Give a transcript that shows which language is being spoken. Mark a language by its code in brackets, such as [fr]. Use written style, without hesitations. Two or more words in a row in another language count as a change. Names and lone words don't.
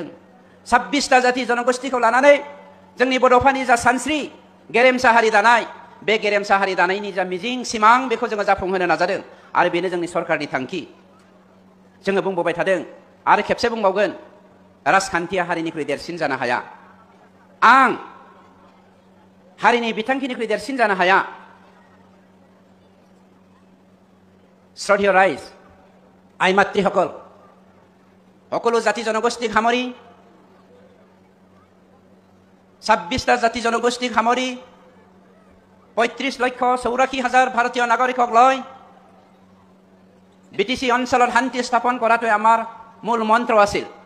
[brx] 26टा जाति जनगोष्ठीखौ लानानै जोंनि बड'फानि जा सानस्रि गेरेमसा हारि दानाय, बे गेरेमसा हारि दानायनि जा मिजिं सिमां, बेखौ जोङो जाफुंहोनो नाजादों आरो बेनो जोंनि सरकारनि थांखि। जोङो बुंबोबाय थादों आरो खेबसे बुंबावगोन, राजखान्थिया हारिनिख्रुइ देरसिन जानो हाया। आं हारिनि बिथांखिनिख्रुइ देरसिन जानो हाया। [as] শ্ৰদ্ধেয় ৰাইজ, আই মাতৃসকল, সকলো জাতি জনগোষ্ঠীক সামৰি 26টা জাতি জনগোষ্ঠীক সামৰি 35,84,000 ভাৰতীয় নাগৰিকক লৈ বিটিচি অঞ্চলত শান্তি স্থাপন কৰাটোৱে আমাৰ মূল মন্ত্ৰ আছিল।